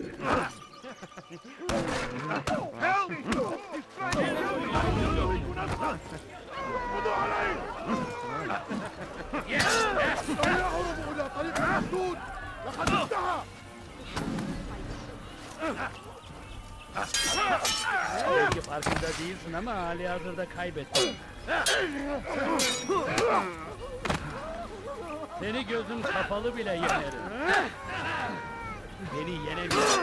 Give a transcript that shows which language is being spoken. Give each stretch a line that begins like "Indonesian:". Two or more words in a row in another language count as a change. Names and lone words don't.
English: Help! He's trying to kill me!
Arabic: خذوا علي! سيهرب إلى طريق المسدود! لقد انتهى!
Turkish: Belki farkında değilsin ama halihazırda kaybettin. Seni gözüm kapalı bile yenerim. Beni yenemiyorsun.